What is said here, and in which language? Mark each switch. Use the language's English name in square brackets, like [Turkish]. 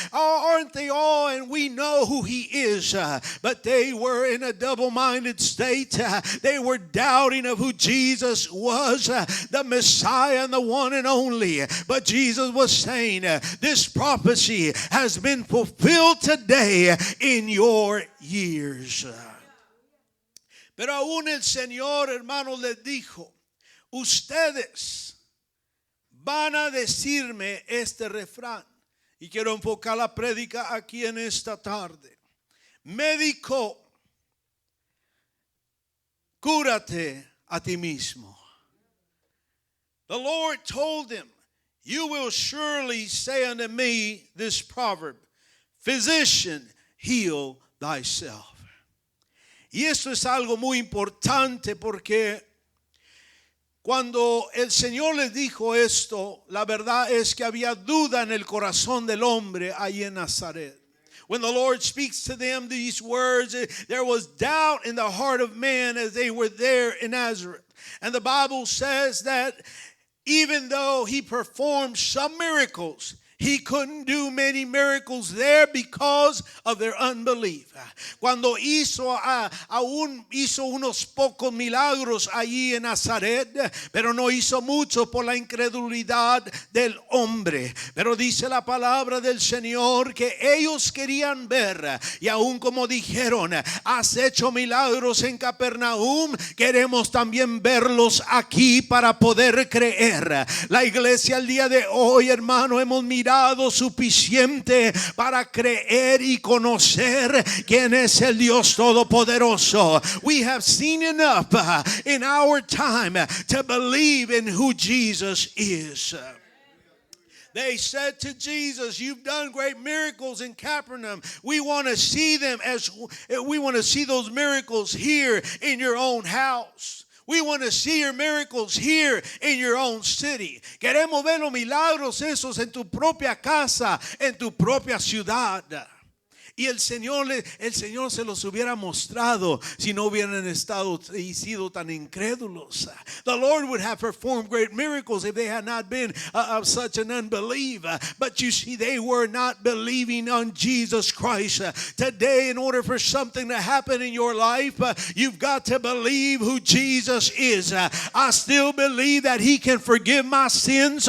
[English] Aren't they all? And we know who he is. But they were in a double-minded state. They were doubting of who Jesus was, the Messiah and the one and only. But Jesus was saying, this prophecy has been fulfilled today in your years. [Spanish] Pero aún el Señor, hermano, les dijo, ustedes van a decirme este refrán. Y quiero enfocar la prédica aquí en esta tarde. Médico, cúrate a ti mismo. [English] The Lord told him, you will surely say unto me this proverb, physician, heal thyself. [Spanish] Y esto es algo muy importante porque cuando el Señor les dijo esto, la verdad es que había duda en el corazón del hombre ahí en Nazaret. [English] When the Lord speaks to them these words, there was doubt in the heart of man as they were there in Nazareth. And the Bible says that even though he performed some miracles, he couldn't do many miracles there because of their unbelief. [Spanish] Cuando aún hizo unos pocos milagros allí en Nazaret, pero no hizo mucho por la incredulidad del hombre. Pero dice la palabra del Señor que ellos querían ver, y aún como dijeron, has hecho milagros en Capernaum, queremos también verlos aquí para poder creer. La iglesia el día de hoy, hermano, hemos mirado suficiente para creer y conocer quién es el Dios Todopoderoso. [English] We have seen enough in our time to believe in who Jesus is. They said to Jesus, you've done great miracles in Capernaum. We want to see them we want to see those miracles here in your own house. We want to see your miracles here in your own city. [Spanish] Queremos ver los milagros esos en tu propia casa, en tu propia ciudad. Y el Señor se los hubiera mostrado si no hubieran estado y sido tan incrédulos. [English] The Lord would have performed great miracles if they had not been of such an unbelief. But you see, they were not believing on Jesus Christ. Today, in order for something to happen in your life, you've got to believe who Jesus is. I still believe that He can forgive my sins.